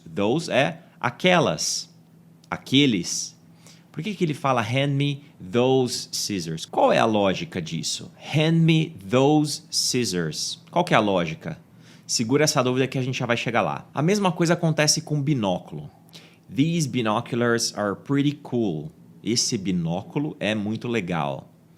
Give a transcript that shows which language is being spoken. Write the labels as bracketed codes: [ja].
[pt] Those é aquelas, aqueles. Por que ele fala [en] hand me those scissors? [pt] Qual é a lógica disso? [en] Hand me those scissors. [pt] Qual que é a lógica? Segura essa dúvida que a gente já vai chegar lá. A mesma coisa acontece com binóculo. [en] These binoculars are pretty cool. [pt] Esse binóculo é muito legal.